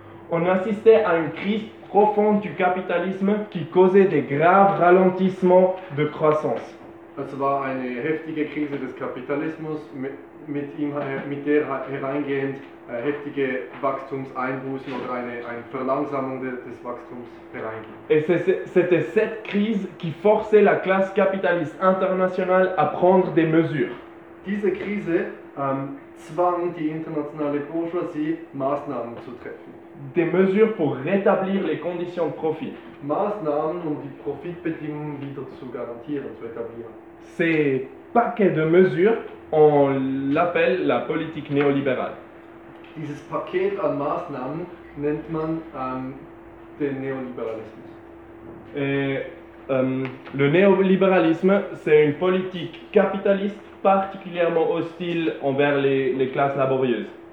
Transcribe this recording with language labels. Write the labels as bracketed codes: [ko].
[fr] On assistait à une crise profonde du capitalisme qui causait des graves ralentissements de croissance. [de] Es war eine heftige Krise des Kapitalismus, mit der hereingehend heftige Wachstumseinbußen oder eine Verlangsamung des Wachstums hereingehend. [fr] Et c'était cette crise qui forçait la classe capitaliste internationale à prendre des mesures. [de] Diese Krise zwang die internationale Bourgeoisie, Maßnahmen zu treffen. [fr] Des mesures pour rétablir les conditions de profit. [de] Maßnahmen, um die Profitbedingungen wieder zu garantieren, zu etablieren. [fr] Ces paquets de mesures, on l'appelle la politique néolibérale. [de] Dieses Paket an Maßnahmen nennt man den Neoliberalismus. [fr] Le néolibéralisme, c'est une politique capitaliste particulièrement hostile envers les classes laborieuses.